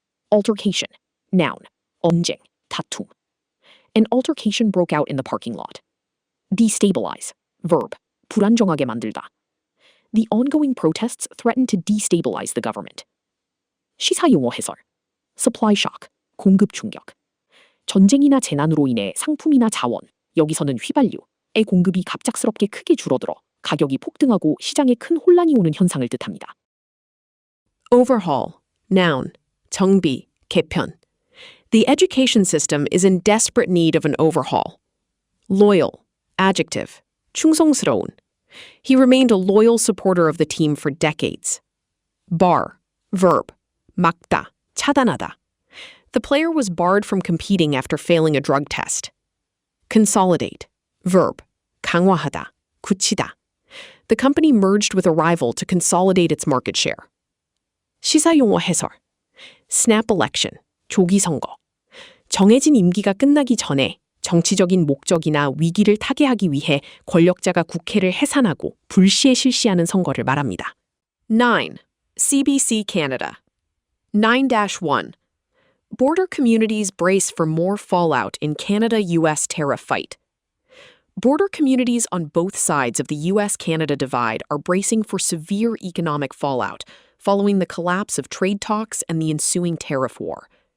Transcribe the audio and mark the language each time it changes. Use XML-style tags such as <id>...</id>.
<en>Altercation. Noun.</en> <ko>언쟁. 다툼.</ko> <en>An altercation broke out in the parking lot. Destabilize. Verb.</en> <ko>불안정하게 만들다.</ko> <en>The ongoing protests threatened to destabilize the government.</en> <ko>시사용어 해설.</ko> <en>Supply shock.</en> <ko>공급 충격. 전쟁이나 재난으로 인해 상품이나 자원, 여기서는 휘발유의 공급이 갑작스럽게 크게 줄어들어 가격이 폭등하고 시장에 큰 혼란이 오는 현상을 뜻합니다.</ko> <en>Overhaul. Noun.</en> <ko>정비, 개편.</ko> <en>The education system is in desperate need of an overhaul. Loyal. Adjective.</en> <ko>충성스러운.</ko> <en>He remained a loyal supporter of the team for decades. Bar. Verb.</en> <ko>막다, 차단하다.</ko> <en>The player was barred from competing after failing a drug test. Consolidate. Verb.</en> <ko>강화하다, 굳히다.</ko> <en>The company merged with a rival to consolidate its market share.</en> <ko>시사용어 해설.</ko> <en>Snap election.</en> <ko>조기 선거. 정해진 임기가 끝나기 전에 정치적인 목적이나 위기를 타개하기 위해 권력자가 국회를 해산하고 불시에 실시하는 선거를 말합니다. 9. CBC Canada. 9-1.</ko> <en>Border communities brace for more fallout in Canada-US tariff fight. Border communities on both sides of the US-Canada divide are bracing for severe economic fallout following the collapse of trade talks and the ensuing tariff war.</en>